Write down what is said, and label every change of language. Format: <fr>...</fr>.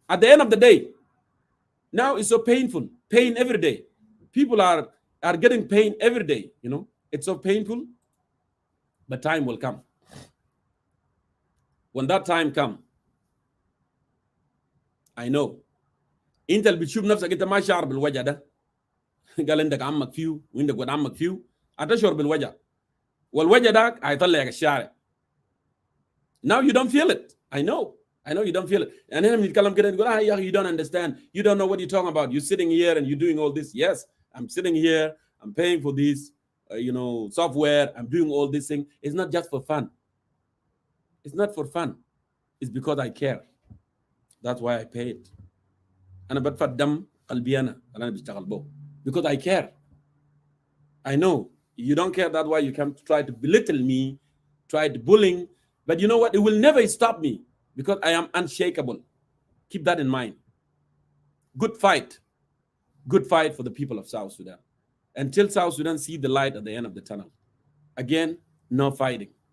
<en>At the end of the day, now it's so painful. Pain every day. People are getting pain every day. You know, it's so painful. But time will come. When that time comes, I know.</en> <ar>انت اللي بتشوف نفسك انت ما شعر بالوجع ده. قال عندك عمك فيه وعندك ولد عمك فيه، هتشعر بالوجع. والوجع ده هيطلعك الشارع.</ar> <en>Now you don't feel it. I know you don't feel it. And then</en> <ar>بنتكلم كده نقول</ar> <en>you don't understand. You don't know what you're talking about. You're sitting here and you're doing all this. Yes, I'm sitting here. I'm paying for this, software. I'm doing all this thing. It's not just for fun. It's not for fun. It's because I care. That's why I pay it.</en> <ar>أنا بدفع دم قلبي أنا بشتغل به</ar> <en>because I care. I know you don't care. That's why you come to try to belittle me, try to bullying. But you know what? It will never stop me because I am unshakable. Keep that in mind. Good fight for the people of South Sudan. Until South Sudan see the light at the end of the tunnel. Again, no fighting.</en>